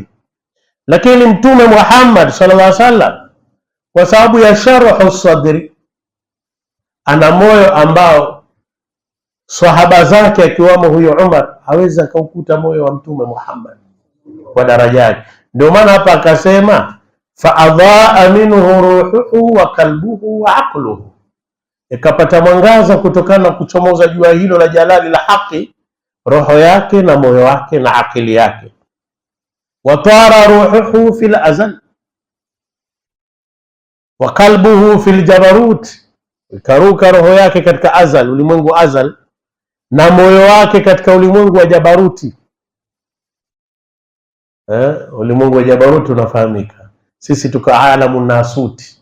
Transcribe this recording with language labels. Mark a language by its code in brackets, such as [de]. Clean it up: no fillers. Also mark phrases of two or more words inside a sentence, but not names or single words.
[sw] Lakini Mtume Muhammad [ar] sallallahu alaihi wasallam [sw] kwa sababu ya [ar] sharhu sadri, [sw] ana moyo ambao sahaba zake akiwamo huyo Umar hawezi akaukuta moyo wa Mtume Muhammad kwa daraja yake. Ndio maana hapa akasema [ar] fa adhaa minhu ruhuhu wa kalbuhu wa aqluhu, [sw] ikapata mwangaza kutokana na kuchomoza jua hilo la jalali la haki, roho yake na moyo wake na akili yake. [ar] Wa tara ruhuhu fil azal wa kalbuhu fil jabarut, [sw] ikaruka roho yake katika azal, ulimwengu azal, na moyo wake katika ulimwengu wa jabaruti. Ulimwengu wa jabaruti unafahamika, sisi tuko [ar] alamu nasuti.